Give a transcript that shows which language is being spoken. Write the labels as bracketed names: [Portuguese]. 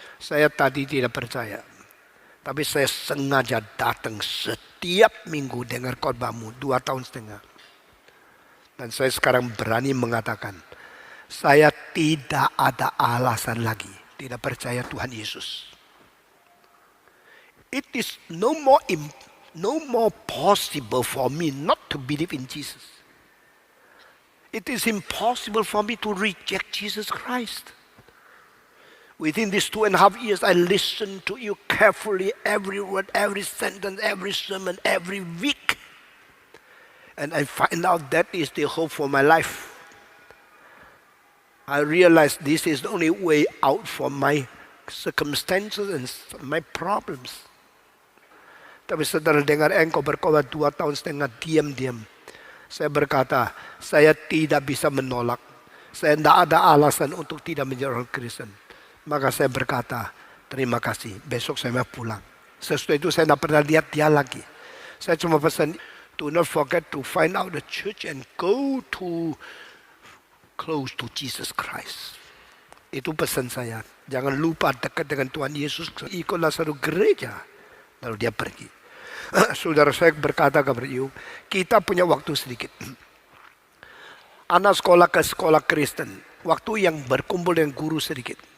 [Indonesian] Saya tadi tidak percaya. Tapi saya sengaja datang setiap minggu dengar khotbahmu 2 tahun setengah. Dan saya sekarang berani mengatakan, saya tidak ada alasan lagi tidak percaya Tuhan Yesus. [English] It is no more possible for me not to believe in Jesus. It is impossible for me to reject Jesus Christ. Within these 2.5 years, I listened to you carefully, every word, every sentence, every sermon, every week. And I find out that is the hope for my life. I realize this is the only way out from my circumstances and my problems. [Indonesian] Tapi saudara dengar engkau berkhotbah 2 tahun setengah diam-diam. Saya berkata, saya tidak bisa menolak. Saya tidak ada alasan untuk tidak menjadi orang Kristen. Maka saya berkata, terima kasih, besok saya mau pulang. Sesudah itu saya tidak pernah lihat dia lagi. Saya cuma pesan, [English] do not forget to find out the church and go to close to Jesus Christ. [Indonesian] Itu pesan saya. Jangan lupa dekat dengan Tuhan Yesus. Ikutlah satu gereja. Lalu dia pergi. Saudara saya berkata kepada you, kita punya waktu sedikit. Anak sekolah ke sekolah Kristen. Waktu yang berkumpul dengan guru sedikit.